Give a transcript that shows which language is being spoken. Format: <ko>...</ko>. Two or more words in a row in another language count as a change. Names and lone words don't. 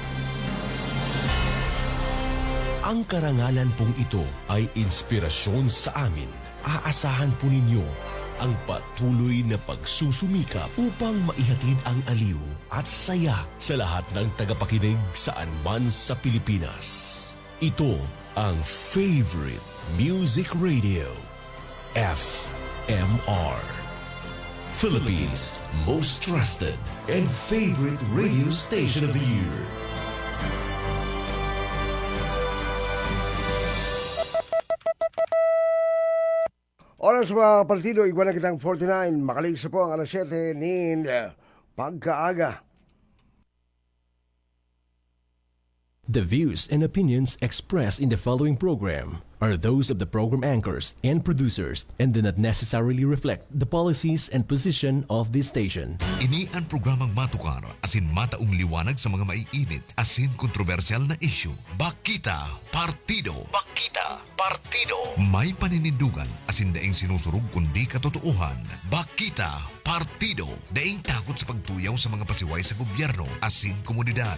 <tl>Ang karangalan pong ito ay inspirasyon sa amin. Aasahan po ninyo ang patuloy na pagsusumikap upang maihatid ang aliw at saya sa lahat ng tagapakinig saan man sa Pilipinas. Ito ang</tl> <en>favorite music radio, FMR. Philippines' most trusted and favorite radio station of the year.</en> <bik>Oras mga partido, igwa na kitang 49. Makaligsa po ang alas 7 ni Pagkaaga.</bik> <en>The views and opinions expressed in the following program are those of the program anchors and producers and do not necessarily reflect the policies and position of this station.</en> <bik>Ini ang programang matukar asin mataong liwanag sa mga maiinit asin kontrobersyal na issue. Bakita Partido. Bakita Partido. May paninindugan asin daing sinusurug kundi katotohan. Bakita Partido. Daing takot sa pagtuyaw sa mga pasiway sa gobyerno asin komunidad.</bik>